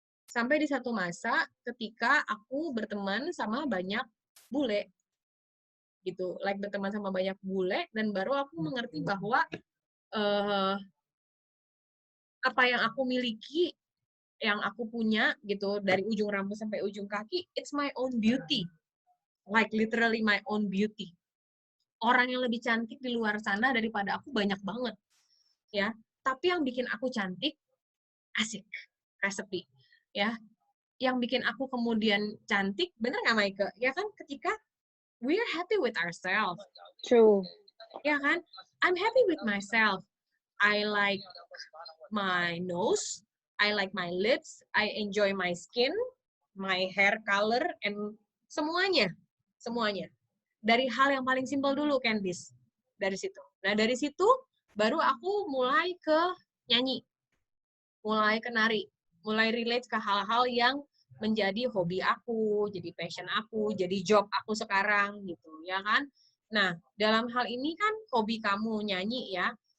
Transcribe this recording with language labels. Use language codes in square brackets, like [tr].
[id] Sampai di satu masa ketika aku berteman sama banyak bule. Gitu, berteman sama banyak bule, dan baru aku mengerti bahwa apa yang aku miliki, yang aku punya gitu, dari ujung rambut sampai ujung kaki, [en] it's my own beauty. Like literally my own beauty. [id] Orang yang lebih cantik di luar sana daripada aku banyak banget. Ya, tapi yang bikin aku cantik, asik, resepi. Ya, yang bikin aku kemudian cantik, bener nggak Maike? Ya kan, ketika [en] we're happy with ourselves. True. Ya kan? I'm happy with myself. I like my nose, I like my lips, I enjoy my skin, my hair color, and semuanya. [id] Dari hal yang paling simpel dulu, Candice. Dari situ. Nah, dari situ baru aku mulai ke nyanyi. Mulai ke nari. Mulai relate ke hal-hal yang menjadi hobi aku, jadi passion aku, jadi job aku sekarang, gitu, ya kan? Nah, dalam hal ini kan hobi kamu nyanyi ya.